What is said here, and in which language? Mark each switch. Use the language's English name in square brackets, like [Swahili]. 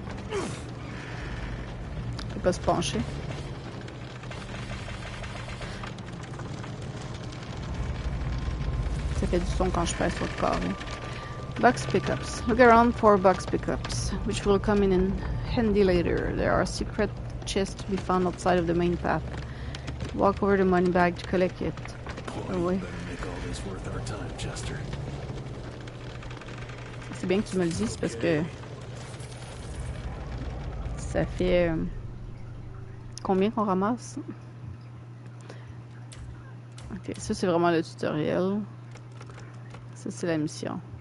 [French] Il peut pas se pencher. Ça fait du son quand je pèse sur le carré. [English] Box pickups. Look around for box pickups, which will come in handy later. There are secret chests to be found outside of the main path. Walk over the money bag to collect it. Boy, [French] Oh, oui. [English] you better make all this worth our time, Chester. [French] C'est bien que tu me le dises parce que ça fait combien qu'on ramasse? Ok, ça c'est vraiment le tutoriel. Ça c'est la mission.